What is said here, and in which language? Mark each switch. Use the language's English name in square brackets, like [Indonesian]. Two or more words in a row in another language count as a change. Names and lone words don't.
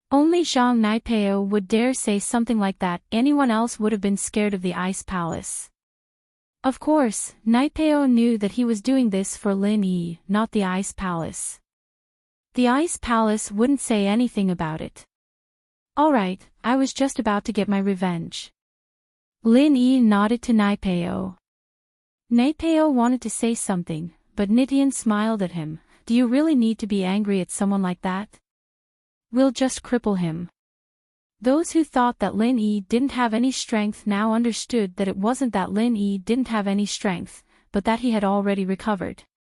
[English] Only Zhang Naipeo would dare say something like that. Anyone else would have been scared of the ice palace. Of course, Naipeo knew that he was doing this for Lin Yi, not the ice palace. The ice palace wouldn't say anything about it. Alright, I was just about to get my revenge. Lin Yi nodded to Naipeo. Naipeo wanted to say something, but Nidian smiled at him. Do you really need to be angry at someone like that? We'll just cripple him. Those who thought that Lin Yi didn't have any strength now understood that it wasn't that Lin Yi didn't have any strength, but that he had already recovered.